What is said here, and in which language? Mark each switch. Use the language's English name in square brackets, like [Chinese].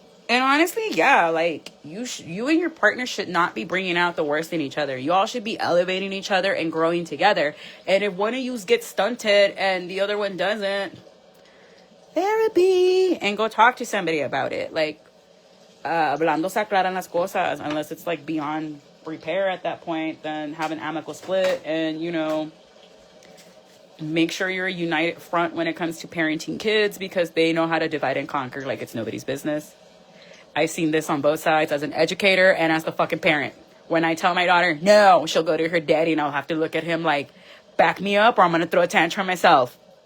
[English] And honestly, yeah, like you and your partner should not be bringing out the worst in each other. You all should be elevating each other and growing together. And if one of you gets stunted and the other one doesn't, therapy, and go talk to somebody about it. [Spanish] Like, hablando se aclaran las cosas. [English] Unless it's like beyond repair at that point, then have an amicable split and, you know, make sure you're a united front when it comes to parenting kids because they know how to divide and conquer like it's nobody's business. I've seen this on both sides as an educator and as the fucking parent. When I tell my daughter, no, she'll go to her daddy and I'll have to look at him like, back me up or I'm going to throw a tantrum myself.